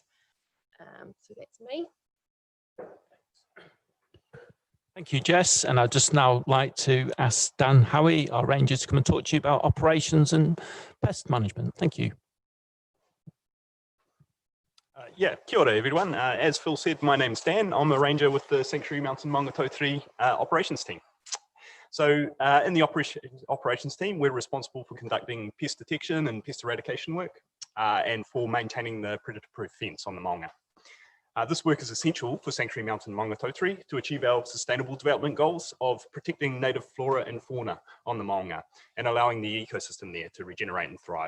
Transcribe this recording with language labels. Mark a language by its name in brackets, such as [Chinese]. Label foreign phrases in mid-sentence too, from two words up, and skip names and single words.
[English] So that's me. Thank you, Jess. And I'd just now like to ask Dan Howie, our ranger, to come and talk to you about operations and pest management. Thank you. Yeah, [Māori] kia ora everyone. [English] As Phil said, my name's Dan. I'm a ranger with the Sanctuary Mountain Maunga Tau 3 operations team. So in the operations team, we're responsible for conducting pest detection and pest eradication work and for maintaining the predator-proof fence on the Maunga. This work is essential for Sanctuary Mountain Maunga Tau 3 to achieve our sustainable development goals of protecting native flora and fauna on the Maunga and allowing the ecosystem there to regenerate and thrive.